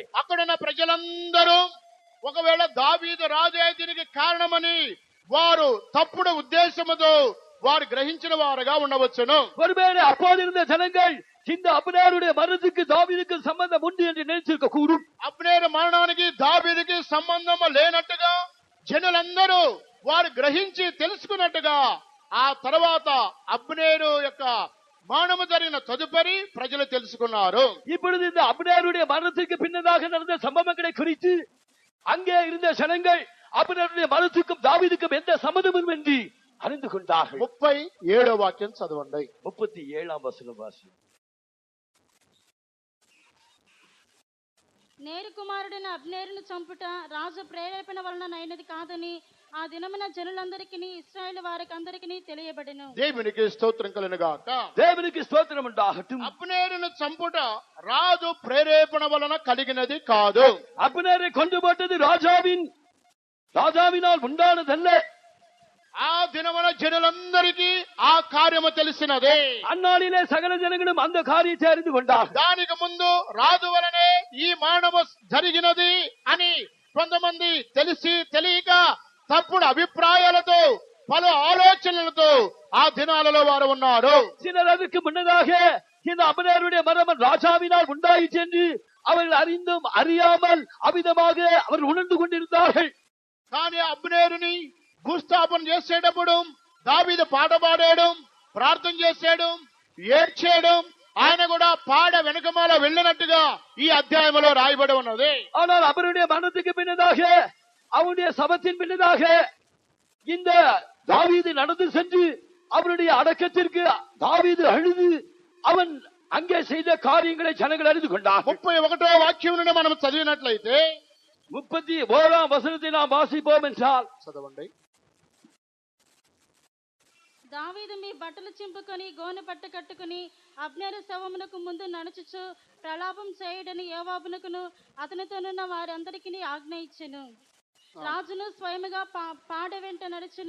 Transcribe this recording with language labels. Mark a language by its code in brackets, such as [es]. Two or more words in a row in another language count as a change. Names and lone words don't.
[te] అక్కడున్న ప్రజలందరూ ఒకవేళ దావీదు రాజే దీనికి కారణమని వారు తప్పుడు ఉద్దేశముతో వారు గ్రహించిన వారుగా ఉండవచ్చును. [ta] ஒருவேளை அப்போது இருந்த ஜனங்கள் இந்த அப்னேருடைய மரணத்துக்கு தாவீதுக்கு சம்பந்தம் உண்டு என்று நினைச்சிருக்க கூடும். [te] అబ్నేరు మరణానికి దావీదుకి సంబంధం లేనట్టుగా జనులందరూ వారు గ్రహించి తెలుసుకున్నట్టుగా ఆ తర్వాత అబ్నేరు యొక్క మరణము జరిగిన తదుపరి ప్రజలు తెలుసుకున్నారు. [ta] இப்பொழுது இந்த அப்னேருடைய மரணத்துக்கு பின்னதாக நடந்த சம்பவங்களை குறித்து அங்கே இருந்த ஜனங்கள் அப்னேருடைய மரணத்துக்கும் தாவீதுக்கும் எந்த சம்பந்தமும் என்று அறிந்து கொண்டார்கள். [te] 37వ వాక్యం చదవండి. [ta] 37ஆம் வசனம் வாசி. [te] నేరు కుమారుడైన అబ్నేరును చంపుట రాజు ప్రేరేపణ వలన అయినది కాదని ఆ దినమున జనులందరికీ ఇశ్రాయేలు వారికి అందరికీ తెలియబడెను. దేవునికి స్తోత్రం కలుగునుగాక. [ta] தேவனுக்கு ஸ்தோத்திரம் உண்டாகட்டும். [te] అబ్నేరును చంపుట రాజు ప్రేరేపణ వలన కలిగినది కాదు. [ta] அப்னேரை கொண்டு போட்டது ராஜாவினால் உண்டானதல்ல. [te] ఆ దినమున జనులందరికీ ఆ కార్యము తెలిసినదే. [ta] அந்நாளிலே சகல ஜனங்களும் அந்த காரியத்தை அறிந்து கொண்டார்கள். [te] దానికి ముందు రాజు వలనే ఈ మరణము జరిగినది అని కొంతమంది తెలిసి తెలియక తప్పుడు అభిప్రాయాలతో పలు ఆలోచనలతో ఆ దినాలలో వారు ఉన్నారు. [ta] சிலர் அதுக்கு முன்னதாக இந்த அப்னேருடைய மரணம் ராஜாவினால் உண்டாயிற்று என்று அவர்கள் அறிந்தும் அறியாமல் அவிதமாக அவர்கள் உணர்ந்து கொண்டிருந்தார்கள். [te] కానీ అబ్నేరుని భూస్థాపన చేసేటప్పుడు దావీదు పాట పాడేయడం, ప్రార్థన చేసేయడం, ఏడ్చేయడం, ఆయన కూడా పాడ వెనుకమాల వెళ్ళినట్టుగా ఈ అధ్యాయంలో రాయబడి ఉన్నది. [ta] ஆனால் அவருடைய மரணத்துக்கு பின்னதாக அவருடைய சபத்தின் பின்னதாக இந்த தாவீது நடந்து சென்று அவருடைய அடக்கத்திற்கு தாவீது அழுது அவன் அங்கே செய்த காரியங்களை ஜனங்கள் அறிந்து கொண்டார். [te] 31వ వాక్యం నుండి మనం చదివినట్లయితే [ta] 31ஆம் வசனத்தை நாம் வாசிப்போம் என்றால் [te] చదవండి. దావీదు మీ బట్టలు చింపుకొని గోనె పట్ట కట్టుకుని అబ్నేరు శవమునకు ముందు నడుచుచు ప్రలాపం చేయడని యోవాబునకును అతనితోనున్న వారందరికీ ఆజ్ఞ ఇచ్చెను. రాజును స్వయముగా పాడ వెంట నడుచును.